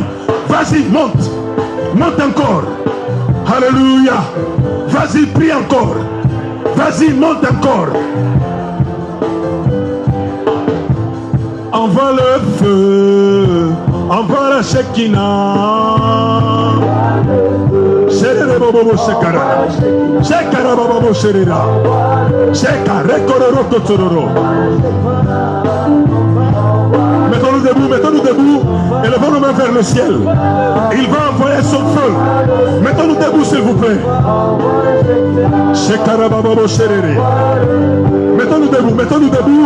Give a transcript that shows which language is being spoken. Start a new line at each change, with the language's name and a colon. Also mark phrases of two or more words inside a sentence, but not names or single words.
French: Vas-y, monte. Monte encore. Alléluia. Vas-y, prie encore. Vas-y, monte encore. Envoie le feu. Envoie la Shekinah. Serere bobo sekara. Sekara bobo serera. Sekare kororo kotororo. Mettons-nous debout, mettons-nous debout. Élevons nos mains vers le ciel. Il va envoyer son feu. Mettons-nous debout, s'il vous plaît. Mettons-nous debout, mettons-nous debout.